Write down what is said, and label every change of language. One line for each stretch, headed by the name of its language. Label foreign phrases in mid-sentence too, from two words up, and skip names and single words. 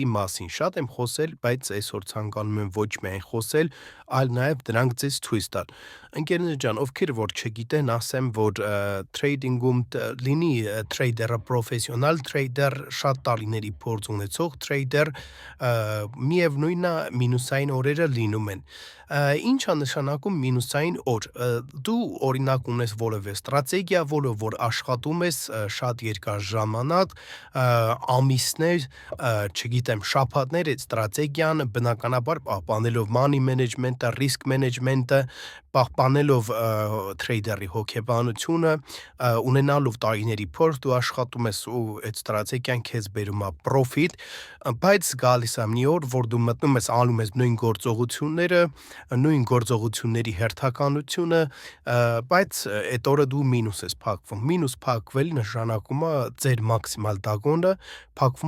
Armenian: մասին։ Շատ եմ խոսել, բայց այսօր ցանկանում եմ ոչ միայն խոսել, այլ նաև դրանք ձեզ ցույց տալ։ Ընկերներ ջան, ովքեր որ չգիտեն, ասեմ, որ trading-ում լինի trader-ը պրոֆեսիոնալ trader, շատ տարիների փորձ ունեցող trader, միևնույնն է մինուսային օրերը լինում են։ Ինչ է նշանակում մինուսային օր։ Դու օրինակ ունես որևէ ստրատեգիա, որը որ աշխատում ես շատ երկար ժամանակ, ամիսներ, չգիտեմ, շաբաթներ այդ ստրատեգիան բնականաբար պահպանելով
English: money management-
Armenian: ը,
English: risk management-
Armenian: ը, պահպանելով trader-ի հոգեբանությունը, ունենալով տարիների փորձ, դու աշխատում ես ու այդ ստրատեգիան քեզ բերում է պրոֆիտ, բայց գալիս է մի օր, որ դու մտնում ես, անում ես նույն գործողությունները, նույն գործողությունների հերթականությունը, բայց այդ օրը դու մինուս ես փակվում։ Մինուս փակվել նշանակում է ձեր մաքսիմալ դագոնը փակվում